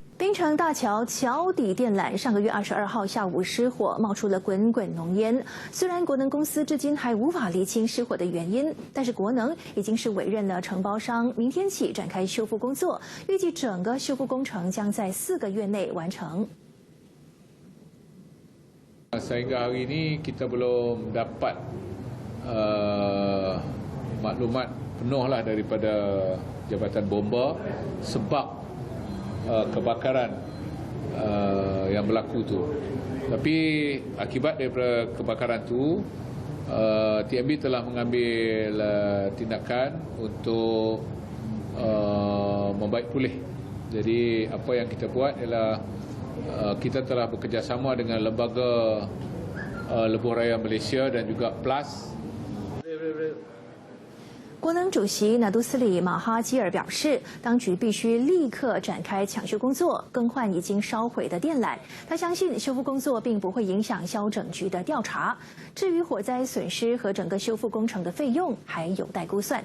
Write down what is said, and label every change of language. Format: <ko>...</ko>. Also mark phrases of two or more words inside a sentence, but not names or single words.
<zh>槟城大桥桥底电缆上个月22号下午失火，冒出了滚滚浓烟。虽然国能公司至今还无法厘清失火的原因，但是国能已经是委任了承包商，明天起展开修复工作，预计整个修复工程将在4个月内完成。</zh> <ms>Sehingga hari ini kita belum dapat maklumat penuhlah daripada Jabatan Bomba sebab kebakaran yang berlaku tu. Tapi akibat daripada kebakaran tu, TMB telah mengambil tindakan untuk membaik pulih. Jadi apa yang kita buat ialah kita telah bekerjasama dengan Lembaga Lebuh Raya Malaysia dan juga PLAS。</ms> <zh>国能主席纳杜斯里马哈基尔表示，当局必须立刻展开抢修工作，更换已经烧毁的电缆。他相信修复工作并不会影响消整局的调查。至于火灾损失和整个修复工程的费用，还有待估算。</zh>